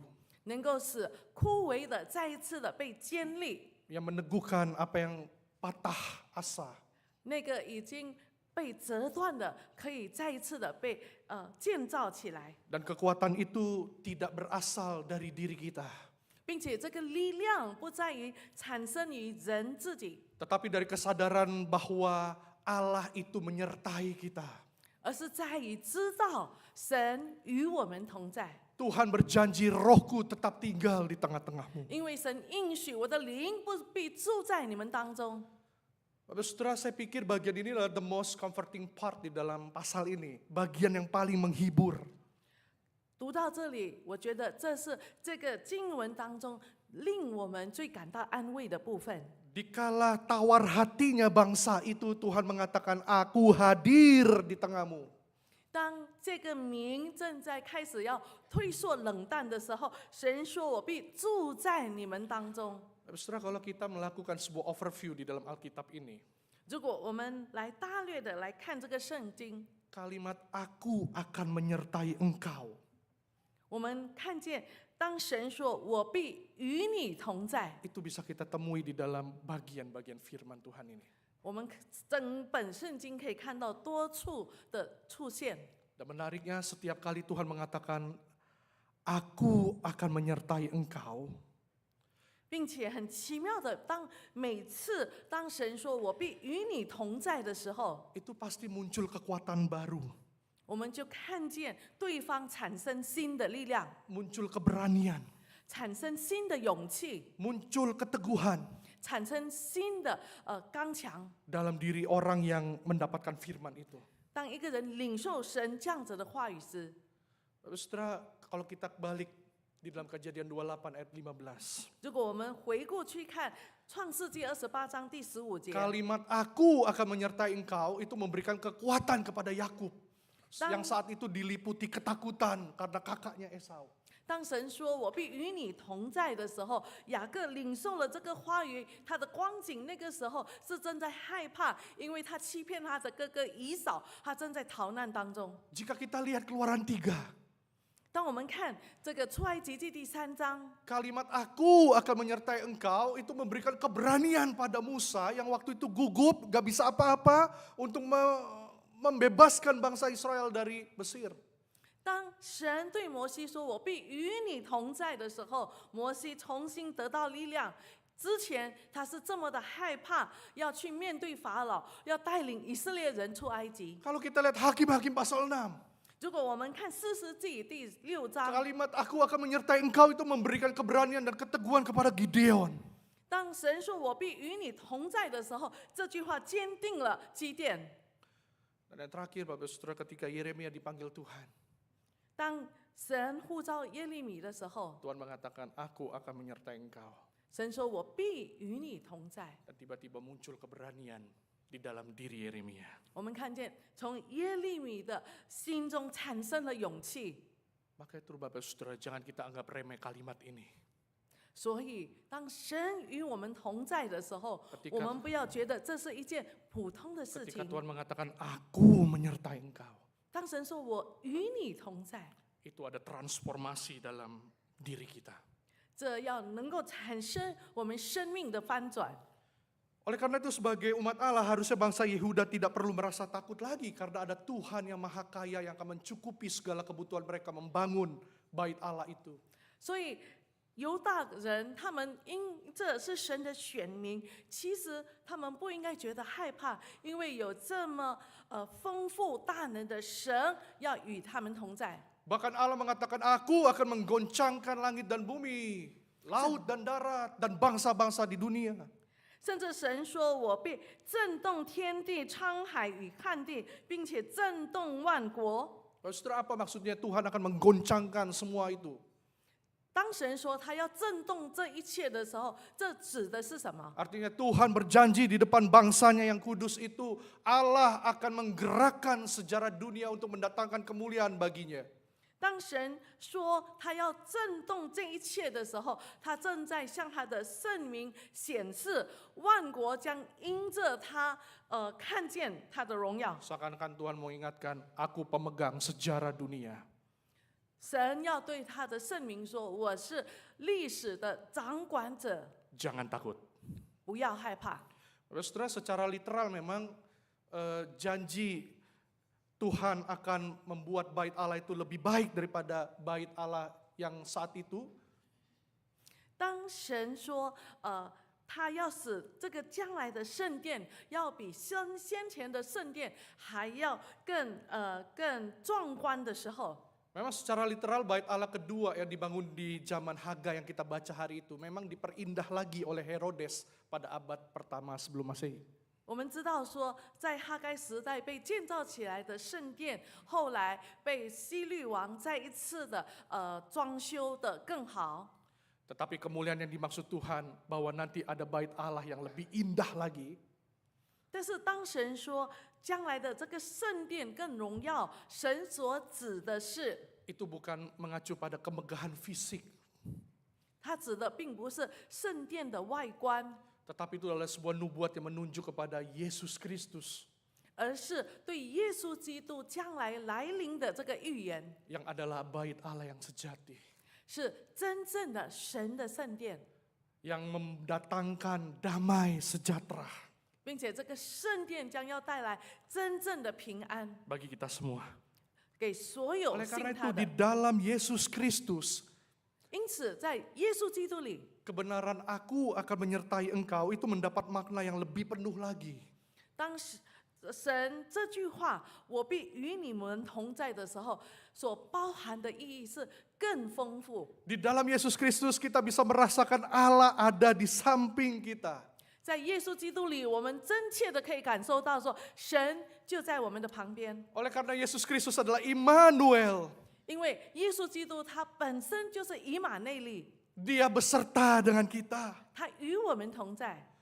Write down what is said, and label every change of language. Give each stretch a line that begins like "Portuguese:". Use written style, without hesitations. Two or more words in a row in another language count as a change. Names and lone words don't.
Chinese: 能够使枯萎的再一次的被坚立，
Indonesian: yang meneguhkan apa yang patah asa.
Chinese: 那个已经被折断的可以再一次的被建造起来，
Indonesian: Dan kekuatan itu tidak berasal dari diri kita,
Chinese: 并且这个力量不在于产生于人自己，
Indonesian: tetapi dari kesadaran bahwa Allah itu menyertai kita.
Chinese: 而是在于知道神与我们同在。
Indonesian: Tuhan berjanji rohku tetap tinggal di tengah-tengahmu.
Chinese: 因为神应许我的灵不必住在你们当中。
Indonesian: Bapak saudara, saya pikir bagian ini adalah
English: the most comforting part
Indonesian: di dalam pasal ini. Bagian yang paling menghibur.
Chinese: 读到这里，我觉得这是这个经文当中令我们最感到安慰的部分。
Indonesian: Dikala tawar hatinya bangsa itu, Tuhan mengatakan, aku hadir di tengahmu.
Chinese: 当这个民正在开始要退缩冷淡的时候，神说：“我必住在你们当中。”
Indonesian: Saudara, kalau kita melakukan sebuah overview di dalam Alkitab ini,
Chinese: 如果我们来大略的来看这个圣经，
Indonesian: kalimat aku akan menyertai engkau,
Chinese: 我们看见当神说：“我必与你同在。”
Indonesian: itu bisa kita temui di dalam bagian-bagian firman Tuhan ini.
Chinese: 我们整本圣经可以看到多处的出现。
Indonesian: Dan menariknya setiap kali Tuhan mengatakan, aku akan menyertai engkau,
Chinese: 并且很奇妙的，每次当神说我必与你同在的时候，
Indonesian: itu pasti muncul kekuatan baru,
Chinese: 我们就看见对方产生新的力量，
Indonesian: muncul keberanian,
Chinese: 产生新的勇气，
Indonesian: muncul keteguhan
Chinese: 产生新的刚强。
Indonesian: dalam diri orang yang mendapatkan firman itu.
Chinese: 当一个人领受神这样子的话语时，
Indonesian: Saudara, kalau kita balik Di dalam Kejadian 28 ayat 15.
Chinese: 如果我们回顾去看创世纪28章第15节，
Indonesian: Kalimat aku akan menyertai engkau itu memberikan kekuatan kepada Yakub. Yang saat itu diliputi ketakutan karena kakaknya Esau.
Chinese: 当神说我必与你同在的时候，雅各领受了这个话语，他的光景那个时候是正在害怕，因为他欺骗他的哥哥以扫，他正在逃难当中。
Indonesian: Jika kita lihat Keluaran 3,
Chinese: 当我们看这个出埃及记第3章，
Indonesian: kalimat aku akan menyertai engkau itu memberikan keberanian pada Musa yang waktu itu gugup, gak bisa apa-apa untuk membebaskan bangsa Israel dari Mesir.
Chinese: 当神对摩西说我必与你同在的时候，摩西重新得到力量。之前他是这么的害怕，要去面对法老，要带领以色列人出埃及。
Indonesian: Kalau kita lihat Hakim-Hakim pasal 6,
Chinese: 如果我们看士师记第6章，
Indonesian: kalimat aku akan menyertai engkau itu memberikan keberanian dan keteguhan kepada Gideon.
Chinese: 当神说我必与你同在的时候，这句话坚定了基甸。
Indonesian: Dan yang terakhir Bapak Saudara, ketika Yeremia dipanggil Tuhan,
Chinese: 当神呼召耶利米的时候，
Indonesian: Tuhan mengatakan aku akan menyertai engkau.
Chinese: 神说我必与你同在。
Indonesian: Dan tiba-tiba muncul keberanian di dalam diri Yeremia.
Chinese: 我们看见从耶利米的心中产生了勇气。
Indonesian: Maka itu Bapak Saudara, jangan kita anggap remeh kalimat ini.
Chinese: 所以，当神与我们同在的时候，
Indonesian: Ketika-
Chinese: 我们不要觉得这是一件普通的事
Indonesian: Ketika
Chinese: 情。
Indonesian: Tuhan mengatakan aku menyertai engkau,
Chinese: 当神说我与你同在，
Indonesian: itu ada transformasi dalam diri kita.
Chinese: 这要能够产生我们生命的翻转。
Indonesian: Oleh karena itu sebagai umat Allah harusnya bangsa Yehuda tidak perlu merasa takut lagi karena ada Tuhan yang maha kaya yang akan mencukupi segala kebutuhan mereka membangun bait Allah itu.
Chinese: 所以犹大人他们因这是神的选民，其实他们不应该觉得害怕，因为有这么丰富大能的神要与他们同在。
Indonesian: Bahkan Allah mengatakan aku akan menggoncangkan langit dan bumi, laut dan darat dan bangsa-bangsa di dunia.
Chinese: 甚至神说：“我必震动天地、沧海与旱地，并且震动万国。”
Indonesian: Saudara, apa maksudnya Tuhan akan menggoncangkan semua itu?
Chinese: 当神说他要震动这一切的时候，这指的是什么？
Indonesian: Artinya Tuhan berjanji di depan bangsanya yang kudus itu Allah akan menggerakkan sejarah dunia untuk mendatangkan kemuliaan baginya.
Chinese: 当神说他要震动这一切的时候，他正在向他的圣名显示，万国将因着他看见他的荣耀。
Indonesian: Seakan-akan Tuhan mau ingatkan, aku pemegang sejarah dunia.
Chinese: 神要对他的圣名说：“我是历史的掌管者，
Indonesian: Jangan takut.
Chinese: 不要害怕。”
Indonesian: Saudara, secara literal memang janji Tuhan akan membuat bait Allah itu lebih baik daripada bait Allah yang saat itu.
Chinese: 当神说，他要使这个将来的圣殿要比先前的圣殿还要更壮观的时候，
Indonesian: Memang secara literal bait Allah kedua yang dibangun di zaman Hagai yang kita baca hari itu memang diperindah lagi oleh Herodes pada abad pertama sebelum Masehi.
Chinese: 我们知道说，在哈该时代被建造起来的圣殿，后来被希律王再一次的装修的更好。
Indonesian: Tetapi kemuliaan yang dimaksud Tuhan bahwa nanti ada bait Allah yang lebih indah lagi.
Chinese: 但是当神说将来的这个圣殿更荣耀，神所指的是，
Indonesian: Itu bukan mengacu pada kemegahan fisik,
Chinese: 他指的并不是圣殿的外观，
Indonesian: tetapi itu adalah sebuah nubuat yang menunjuk kepada Yesus Kristus
Chinese: 而是对耶稣基督将来来临的这个预言，
Indonesian: yang adalah bait Allah yang sejati,
Chinese: 是真正的神的圣殿，
Indonesian: yang mendatangkan damai sejahtera
Chinese: 并且这个圣殿将要带来真正的平安
Indonesian: bagi kita semua.
Chinese: 给所有
Indonesian: Oleh
Chinese: 信
Indonesian: karena
Chinese: 他
Indonesian: itu di
Chinese: 的。
Indonesian: dalam Yesus Kristus
Chinese: 因此，在耶稣基督里，
Indonesian: kebenaran aku akan menyertai engkau itu mendapat makna yang lebih penuh lagi.
Chinese: 当神这句话“我必与你们同在”的时候，所包含的意义是更丰富。
Indonesian: Di dalam Yesus Kristus kita bisa merasakan Allah ada di samping kita.
Chinese: 在耶稣基督里，我们真切的可以感受到说，神就在我们的旁边。
Indonesian: Oleh karena Yesus Kristus adalah Immanuel,
Chinese: 因为耶稣基督他本身就是以马内利，
Indonesian: Dia beserta dengan kita.
Chinese: 他与我们同在。